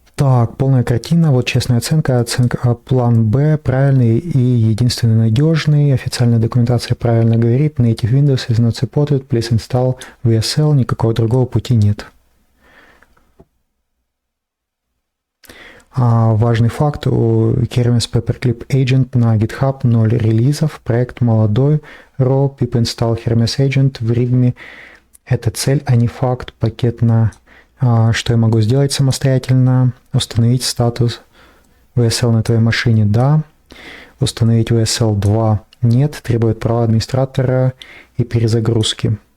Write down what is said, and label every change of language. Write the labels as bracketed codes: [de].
[ru] Так, полная картина, вот честная оценка, план Б правильный и единственный надежный, официальная документация правильно говорит, [en] native Windows is not supported, please install VSL, [ru] никакого другого пути нет. Важный факт, у Hermes Paperclip Agent на GitHub 0 релизов, проект молодой, raw, pip install Hermes Agent в README. Это цель, а не факт, пакет на... Что я могу сделать самостоятельно? Установить статус VSL на твоей машине? Да. Установить VSL 2? Нет. Требует права администратора и перезагрузки.